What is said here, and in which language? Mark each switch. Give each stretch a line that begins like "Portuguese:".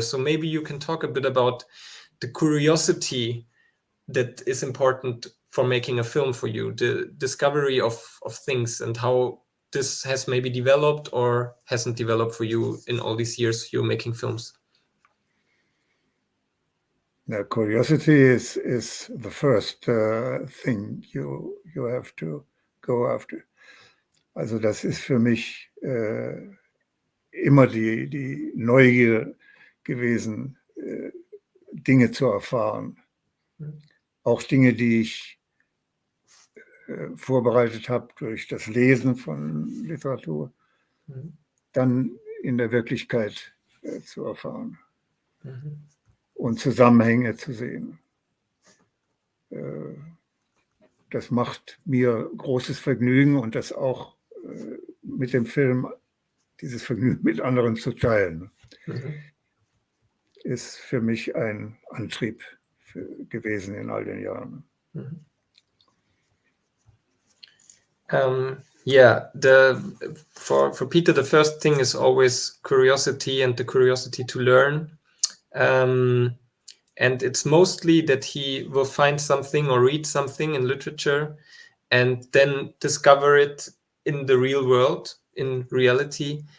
English: So maybe you can talk a bit about the curiosity that is important for making a film for you, the discovery of things, and how this has maybe developed or hasn't developed for you in all these years you're making films. Now, curiosity is the first thing you have to go after.
German: Also das ist für mich immer die Neugier gewesen, Dinge zu erfahren. Auch Dinge, die ich vorbereitet habe durch das Lesen von Literatur, dann in der Wirklichkeit zu erfahren und Zusammenhänge zu sehen. Das macht mir großes Vergnügen, und das auch mit dem Film, dieses Vergnügen mit anderen zu teilen, ist für mich ein Antrieb gewesen in all den Jahren.
English: Yeah, for Peter, the first thing is always curiosity, and the curiosity to learn. And it's mostly that he will find something or read something in literature and then discover it in the real world, in reality.